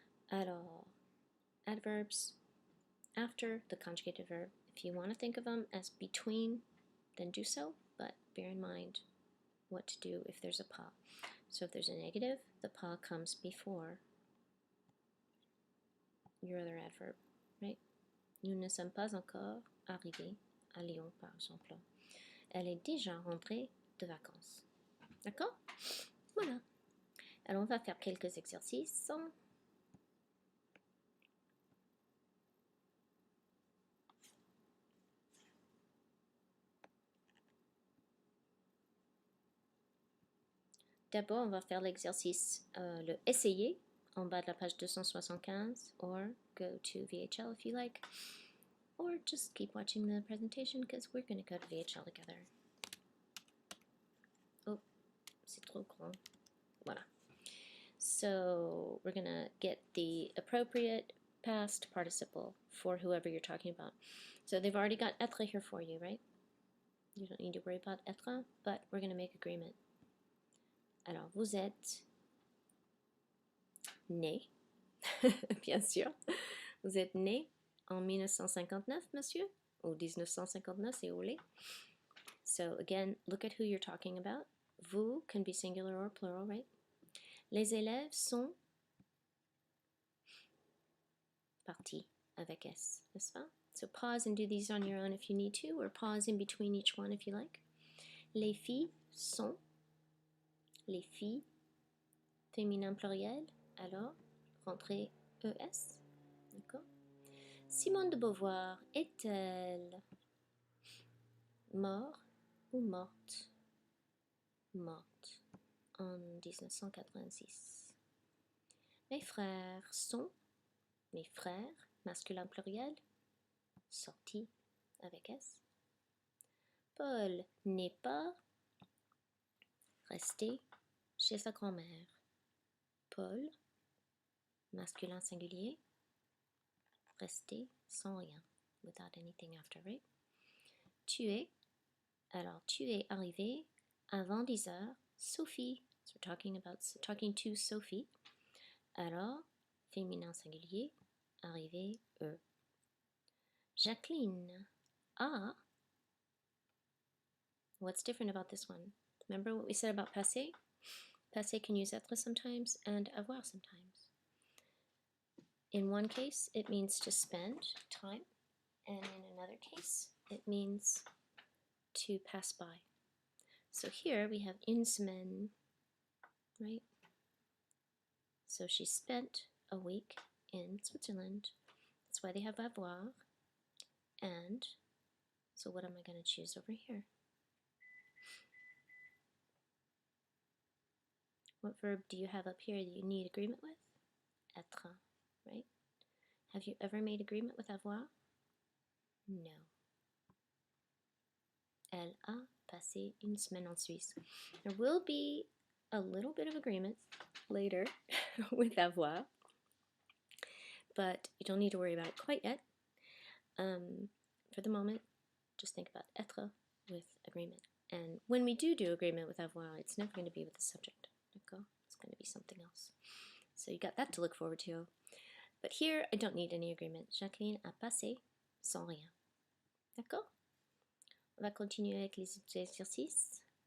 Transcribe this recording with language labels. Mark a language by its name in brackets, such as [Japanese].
[English] Alors, adverbs after the conjugated verb. If you want to think of them as between, then do so, but bear in mind what to do if there's a pas. So if there's a negative, the pas comes before your other adverb, right? [French] Nous ne sommes pas encore arrivés à Lyon, par exemple. Elle est déjà rentrée de vacances. D'accord? Voilà. Alors on va faire quelques exercices. D'abord, on va faire l'exercice, le essayer, en bas de la page 275, [English] or go to VHL if you like, or just keep watching the presentation because we're going to go to VHL together. [French] Oh, c'est trop grand. Voilà. [English] So we're going to get the appropriate past participle for whoever you're talking about. So they've already got être here for you, right? You don't need to worry about être, but we're going to make agreement. [French] Alors, vous êtes né, bien sûr. Vous êtes né en 1959, monsieur, ou 1959, si vous voulez. [English] So again, look at who you're talking about. Vous can be singular or plural, right? [French] Les élèves sont partis avec S, n'est-ce pas? [English] So pause and do these on your own if you need to, or pause in between each one if you like. [French] Les filles sont, les filles, féminin pluriel, alors, rentrez ES, d'accord? Simone de Beauvoir est-elle morte ou morte? Morte en 1986. Mes frères sont, mes frères, masculin pluriel, sortis avec S. Paul n'est pas resté chez sa grand-mère. Paul, masculin singulier, resté sans rien, [English] without anything after, right? [French] Tu es, alors tu es arrivé avant 10 heures, Sophie. [English] So we're talking to Sophie. [French] Alors, féminin singulier, arrivé, eux. Jacqueline a. [English] What's different about this one? Remember what we said about passé? Passé can use être sometimes and avoir sometimes. In one case, it means to spend time, and in another case, it means to pass by. So here we have une semaine, right? So she spent a week in Switzerland. That's why they have avoir. And so what am I going to choose over here? What verb do you have up here that you need agreement with? Être, right? Have you ever made agreement with avoir? No. [French] Elle a passé une semaine en Suisse. [English] There will be a little bit of agreement later with avoir, but you don't need to worry about it quite yet. For the moment, just think about être with agreement. And when we do agreement with avoir, it's never going to be with the subject. D'accord? It's going to be something else. So you got that to look forward to. But here, I don't need any agreement. [French] Jacqueline a passé sans rien. D'accord? On va continuer avec les exercices.